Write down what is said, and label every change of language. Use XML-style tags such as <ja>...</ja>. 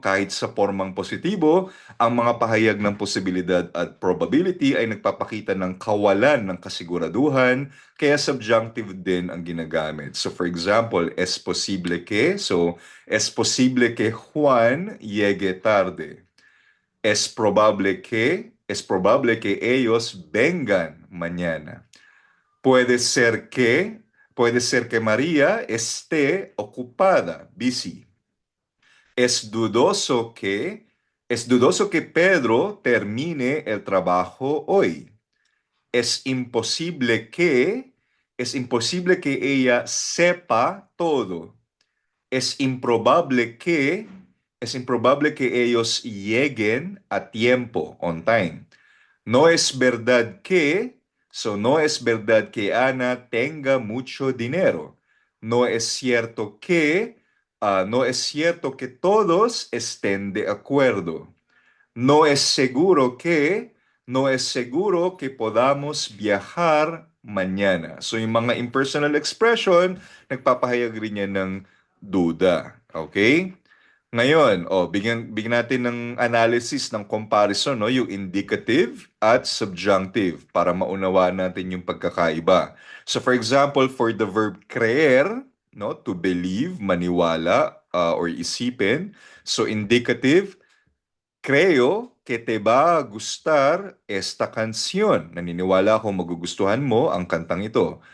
<tl>Kahit sa formang positibo, ang mga pahayag ng posibilidad at probability ay nagpapakita ng kawalan ng kasiguraduhan, kaya subjunctive din ang ginagamit.</tl> <en>So, for example,</en> <es>es posible que, so, es posible que Juan llegue tarde. Es probable que ellos vengan mañana. Puede ser que María esté ocupada, busy. Es dudoso que, es dudoso que Pedro termine el trabajo hoy. Es imposible es imposible que ella sepa todo. Es improbable es improbable que ellos lleguen a tiempo,</es> <en>on time.</en> <es>No es verdad no es verdad que Ana tenga mucho dinero. No es cierto no es cierto que todos estén de acuerdo. No es seguro no es seguro que podamos viajar mañana.</es> <tl>So yung mga impersonal expression, nagpapahayag rin yan ng duda. Okay? Ngayon, bigyan natin ng analysis ng comparison, no? Yung indicative at subjunctive para maunawaan natin yung pagkakaiba.</tl> <en>So for example, for the verb creer, no, to believe, maniwala, or isipin. So indicative,</en> <es>creo que te va a gustar esta canción.</es> <tl>Naniniwala akong magugustuhan mo ang kantang ito.</tl>